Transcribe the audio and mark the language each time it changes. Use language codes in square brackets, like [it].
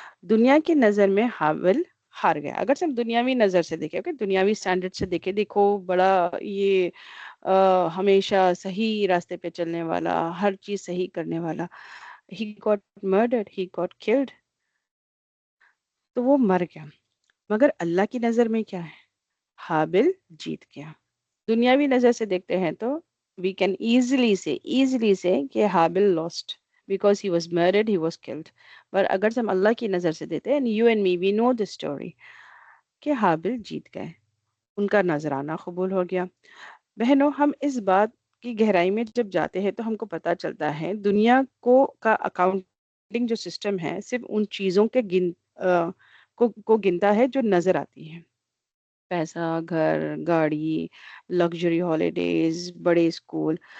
[ur] دنیا کی نظر میں حابل ہار گیا. اگر سے ہم دنیاوی نظر سے دیکھیں، دنیاوی سٹینڈرڈ سے دیکھو بڑا یہ ہمیشہ صحیح راستے پہ چلنے والا، ہر چیز صحیح کرنے والا، [en] he got murdered, he got killed, [ur] تو وہ مر گیا. مگر اللہ کی نظر میں کیا ہے؟ حابل جیت گیا. دنیاوی نظر سے دیکھتے ہیں تو [en] we can easily say کہ حابل lost because he was murdered, he was killed. [ur] پر اگر ہم اللہ کی نظر سے دیتے ہیں، [en] and you and me we know the story، [ur] کہ حابل جیت گئے، ان کا نذرانہ قبول ہو گیا. بہنوں، ہم اس بات کی گہرائی میں جب جاتے ہیں تو ہم کو پتہ چلتا ہے دنیا کا اکاؤنٹنگ جو سسٹم ہے صرف ان چیزوں کے کو گنتا ہے جو نظر آتی ہیں، پیسہ، گھر، گاڑی، لگژری ہالیڈیز، بڑے اسکول.